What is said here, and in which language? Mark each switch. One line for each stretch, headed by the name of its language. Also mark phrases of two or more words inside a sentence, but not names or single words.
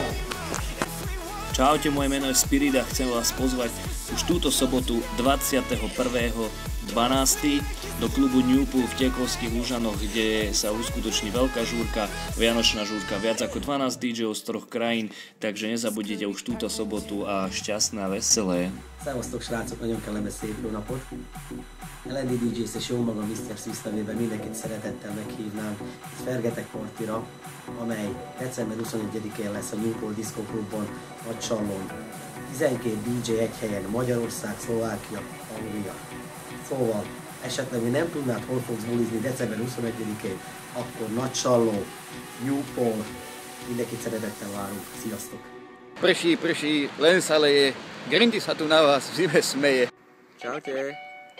Slovak: Čaute, moje meno je Spirit a chcem vás pozvať už túto sobotu 21.12. do klubu New Pool v Tekovských Lužanoch, kde sa uskutoční veľká žúrka, vianočná žúrka, viac ako 12 DJov z 3 krajín, takže nezabudnite už túto sobotu a šťastné a veselé.
Hungarian: Szevasztok srácok, nagyon kellemes szép jó napot! LND DJs és jó magam Mr. Swiss nevében mindenkit szeretettel meghívnám egy Fergetek partira, amely december 21-én lesz a New Pool Disco Clubban, Nagycsallón. 12 DJ egy helyen, Magyarország, Szlovákia, Anglia. Szóval, esetleg mi nem tudnád, hol fogsz bulizni december 21-én, akkor Nagycsalló, New Pool, mindenkit szeretettel várunk. Sziasztok!
Slovak: Prší, len sa leje, Greenty sa tu na vás v zime smeje. Čaute.